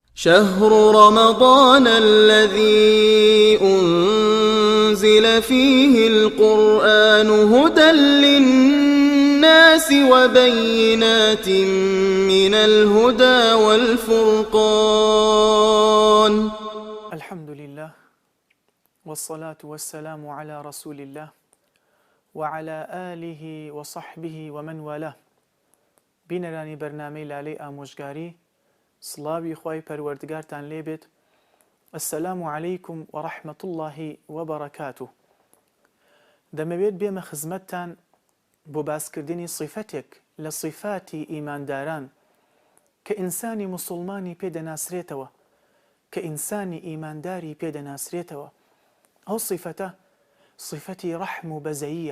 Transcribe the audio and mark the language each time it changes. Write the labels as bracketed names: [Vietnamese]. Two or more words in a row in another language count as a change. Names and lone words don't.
[Arabic] شهر رمضان الذي أنزل فيه القرآن هدى للناس وبينات من الهدى والفرقان. الحمد لله والصلاة والسلام على رسول الله وعلى آله وصحبه ومن والاه. [Central Kurdish] بینەرانی بەرنامەی لالەی ئامۆژگاری، سڵاوی خوای پەروەردگارتان لێبێت. [Arabic] السلام علیکم ورحمة الله وبركاته. [Central Kurdish] دەمەوێت بێمە خزمەتتان بۆ باسکردنی صیفەتێک لە صیفاتی ئیمانداران کە ئینسانی موسڵمانی پێدەناسرێتەوە، کە ئینسانی ئیمانداری پێدەناسرێتەوە. ئەو صیفەتە صیفەتی ڕەحم و بەزەییە.